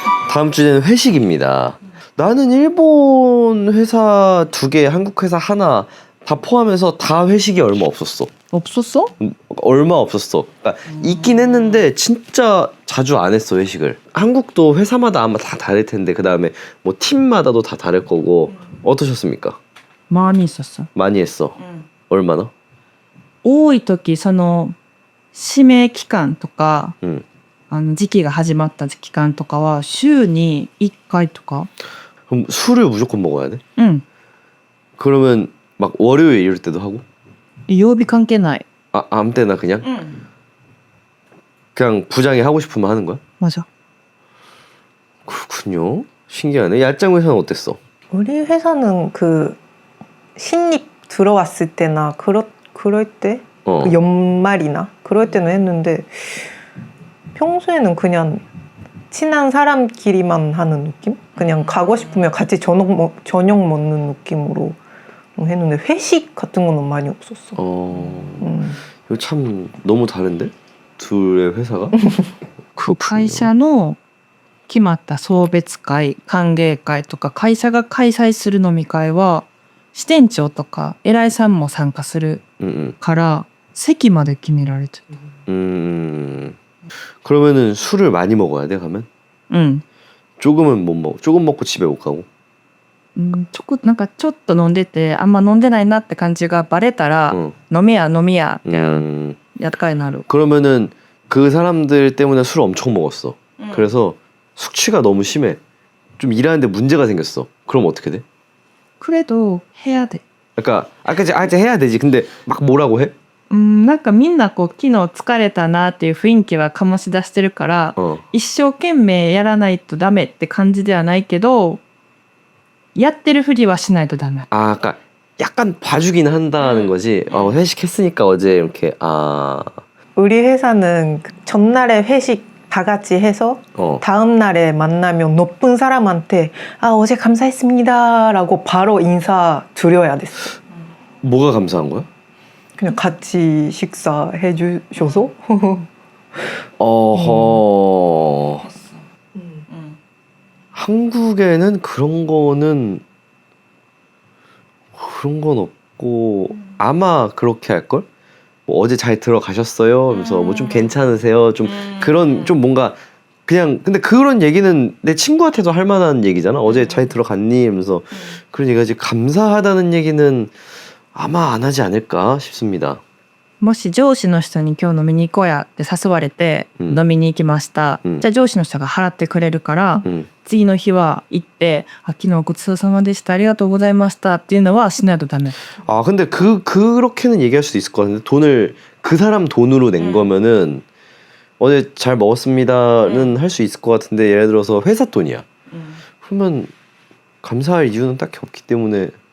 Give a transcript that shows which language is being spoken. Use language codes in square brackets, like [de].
[ko] 다음 주제는 회식입니다. 나는 일본 회사 2개, 한국 회사 하나 다 포함해서 다 회식이 얼마 없었어. 없었어? 얼마 없었어. 그러니까 있긴 했는데 진짜 자주 안 했어 회식을. 한국도 회사마다 아마 다 다를 텐데 그 다음에 뭐 팀마다도 다 다를 거고. 어떠셨습니까? 많이 있었어. 많이 했어. 얼마나? [ja] 多い時その指名期間とか、 時期が始まった期間とかは週に1回とか。 [ko] 그럼 술을 무조건 먹어야 돼? [ja] うん。 [ko] 그러면 막 월요일 이럴 때도 하고? [ja] 曜日関係ない。 [ko] 아, 아무 때나 그냥? 그냥 부장이 하고 싶으면 하는 거야? 맞아. 그렇군요. 신기하네. 얄짱 회사는 어땠어? 우리 회사는 그 신입 들어왔을 때나 그럴 때 그 연말이나 그럴 때는 했는데 평소에는 그냥 친한 사람끼리만 하는 느낌? 그냥 가고 싶으면 같이 저녁 먹는 느낌으로 했는데 회식 같은 거는 많이 없었어. 이거 참 너무 다른데? 둘의 회사가? [ja] 会社の決まった送別会、歓迎会とか会社が開催する飲み会は支店長とか偉いさんも参加するから席まで決められてる。 [ko] 그러면은 술을 많이 먹어야 돼 가면? [ja] うん。 [ko] 조금은 못 먹어. 조금 먹고 집에 못 가고. [ja] なんかちょっと飲んでてあんま飲んでないなって感じがバレたら、飲めや飲みやって약간になる。 [ko] 그러면은 그 사람들 때문에 술을 엄청 먹었어. 그래서 숙취가 너무 심해. 좀 일하는데 문제가 생겼어. 그럼 어떻게 돼? 그래도 해야 돼. 그러니까 아까 해야 되지. 근데 막 뭐라고 해? [ja] なんかみんなこう昨日疲れたなっていう雰囲気は醸し出してるから、一生懸命やらないとダメって感じではないけどやってるふりはしないとダメ。 [ko] 아, 그러니까 약간 봐주긴 한다는 거지. 회식했으니까 어제 이렇게 우리 회사는 전날에 회식 다 같이 해서 다음 날에 만나면 높은 사람한테 어제 감사했습니다라고 바로 인사 드려야 됐어. 뭐가 감사한 거야? 그냥 같이 식사해 주셔서. 어허. 한국에는 그런 건 없고 아마 그렇게 할걸? 뭐 어제 잘 들어가셨어요? 하면서 뭐 좀 괜찮으세요? 좀 그런 좀 뭔가 그냥 근데 그런 얘기는 내 친구한테도 할 만한 얘기잖아. 어제 잘 들어갔니? 하면서 그런 얘기하지. 감사하다는 얘기는 아마 안 하지 않을까 싶습니다. [ja] もし上司の人に今日飲みに行こうやって誘われて飲みに行きました、じゃあ上司の人が払ってくれるから、次の日は行って昨日ごちそうさまでしたありがとうございましたっていうのはしないとダメ。 [ko] 아 근데 그렇게는 얘기할 수도 있을 것 같은데 돈을 그 사람 돈으로 낸 거면은 어제 잘 먹었습니다는 할 수 있을 것 같은데 예를 들어서 회사 돈이야. 그러면 감사할 이유는 딱히 없기 때문에.